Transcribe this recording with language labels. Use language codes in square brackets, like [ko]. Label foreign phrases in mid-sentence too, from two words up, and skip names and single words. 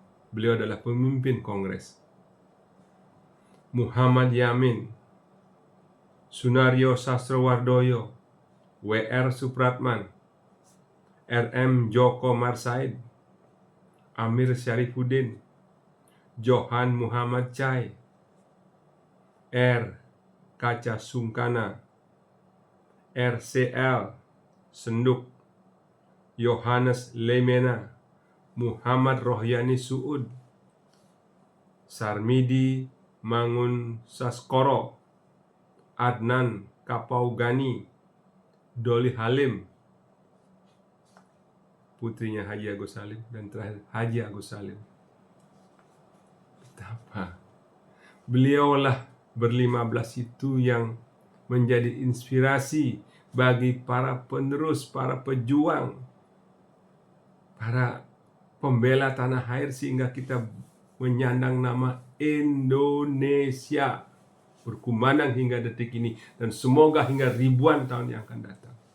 [id] Beliau adalah pemimpin Kongres. Muhammad Yamin, Sunario Sastrowardoyo, W.R. Supratman, R.M. Joko Marsaid, Amir Syarifuddin, Johan Muhammad Chai, R. Kaca Sungkana, R.C.L. Senduk, Yohanes Lemena, Muhammad Rohyani Suud, Sarmidi Mangun Saskoro, Adnan Kapaugani, Doli Halim, putrinya Haji Agus Salim, dan terakhir Haji Agus Salim. Betapa beliaulah ber-15 itu yang menjadi inspirasi bagi para penerus, para pejuang, para pembela tanah air, sehingga kita menyandang nama Indonesia berkumandang hingga detik ini, dan semoga hingga ribuan tahun yang akan datang.